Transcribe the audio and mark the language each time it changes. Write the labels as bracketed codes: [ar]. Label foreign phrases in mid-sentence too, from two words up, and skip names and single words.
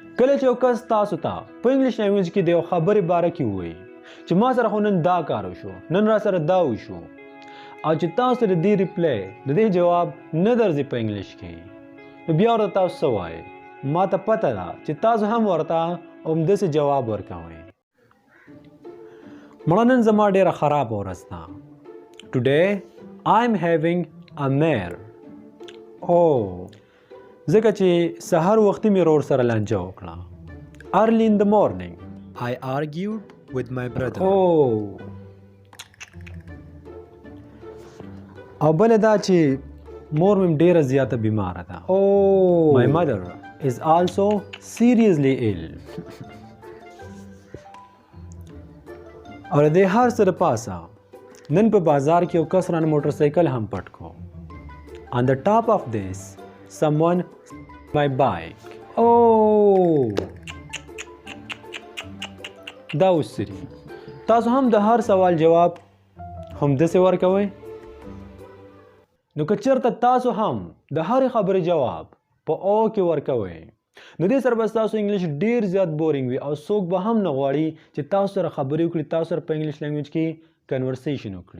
[ps] کله چې یو کس تاسو ته په [en] English language [ps] کې د یو خبرې باره کې ووایي چې ما سره خو نن دا کار وشو، نن را سره دا وشو، او چې تاسو د دې ریپلی د دې جواب نه درځي په انګلیش کې، نو بیا ورته تاسو څه وایئ؟ ما ته پته ده چې تاسو هم ورته همداسې جواب ورکوئ. مړه نن زما ډېره خرابه ورځ ده. [en] Today I'm having a mare. [ps] ځکه چې سهار وختي مې ورور سره لانجه وکړه. [en] Early in the morning I argued with my brother. [ps] او بله دا چې مور مې ډېره زیاته بیماره ده. [en] My mother is also seriously ill. [ps] او د هر څه د پاسه نن په بازار کې یو کس رانه موټرسایکل هم پټ کو. [en] On the top of this, someone my bike. [ps] دا وسری تاسو هم د هر سوال جواب همداسې ورکوئ؟ نو که چېرته تاسو هم د هرې خبرې جواب په او کې ورکوئ نو دې سره به ستاسو انګلیش ډېر زیات بورینګ وي او څوک به هم نه غواړي چې تاسو سره خبرې وکړي، تاسو سره په [en] English language [ps] کې کنورسیشن وکړي.